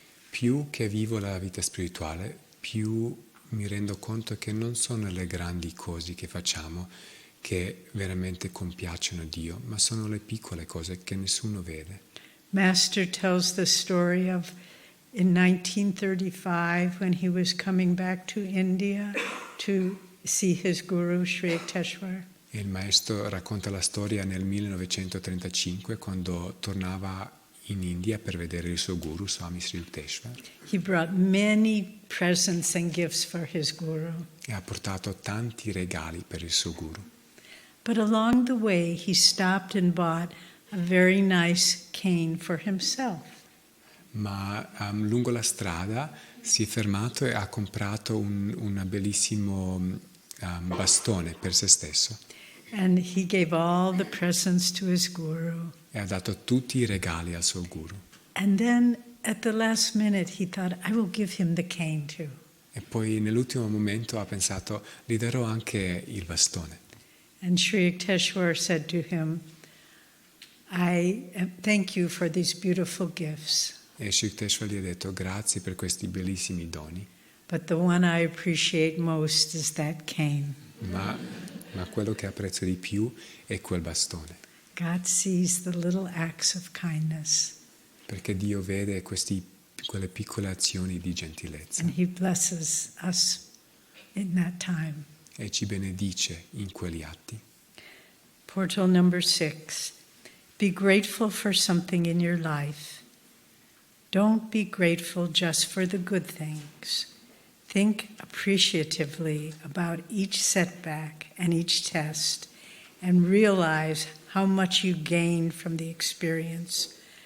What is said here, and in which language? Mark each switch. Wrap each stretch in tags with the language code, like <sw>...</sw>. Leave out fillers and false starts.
<it>Più che vivo la vita spirituale, più mi rendo conto che non sono le grandi cose che facciamo che veramente compiacciono Dio, ma sono le piccole cose che nessuno vede.</it> <en>Master tells the story of in 1935 when he was coming back to India to see his guru Sri Yukteswar.</en> <it>E il maestro racconta la storia nel 1935 quando tornava in India per vedere il suo guru Swami Sri Yukteswar.</it> <en>He brought many presents and gifts for his guru.</en> <it>E ha portato tanti regali per il suo guru.</it> <en>But along the way he stopped and bought a very nice cane for himself.</en> <it>Ma lungo la strada si è fermato e ha comprato un bellissimo bastone per se stesso.</it> <en>And he gave all the presents to his guru.</en> <it>E ha dato tutti i regali al suo guru.</it> <en>And then at the last minute he thought, I will give him the cane too.</en> <it>E poi nell'ultimo momento ha pensato, gli darò anche il bastone.</it> <en>And Sri Yukteswar said to him, I thank you for these beautiful gifts,</en> <it>E Sri Yukteswar gli ha detto, grazie per questi bellissimi doni,</it> <en>but the one I appreciate most is that cane.</en> <it>ma quello che apprezzo di più è quel bastone.</it> <en>God sees the little acts of kindness,</en> <it>Perché Dio vede quelle piccole azioni di gentilezza</it> <en>and he blesses us in that time.</en> <it>e ci benedice in quegli atti.</it> <en>Portal number 6. Be grateful for something in your life. Don't be grateful just for the good things. Think appreciatively about each setback and each test and realize how much you gained from the experience.</en>